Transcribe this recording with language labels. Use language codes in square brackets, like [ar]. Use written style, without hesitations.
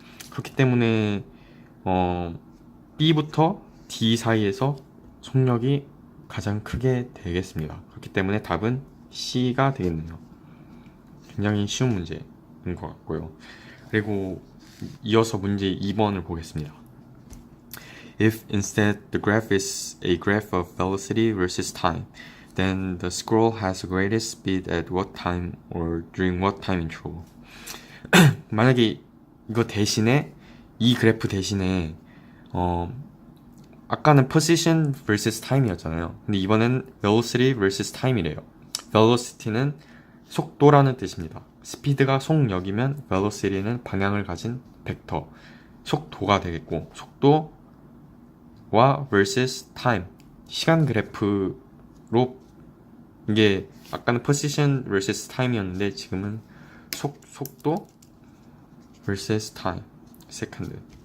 [ko] 그렇기 때문에 B부터 D 사이에서 속력이 가장 크게 되겠습니다. 그렇기 때문에 답은 C가 되겠네요. 굉장히 쉬운 문제인 것 같고요. 그리고 이어서 문제 2번을 보겠습니다. [en] If instead the graph is a graph of velocity versus time, then the scroll has the greatest speed at what time or during what time interval. [ko] 만약에 이거 대신에 이 그래프 대신에 아까는 [en] position vs time [ko] 이었잖아요. 근데 이번엔 [en] velocity vs time [ko] 이래요. velocity는 속도라는 뜻입니다. 스피드가 속력이면 velocity는 방향을 가진 벡터, 속도가 되겠고, 속도와 vs time, 시간 그래프로, 이게 아까는 [en] position vs time [ko] 이었는데 지금은 속도 vs time, second.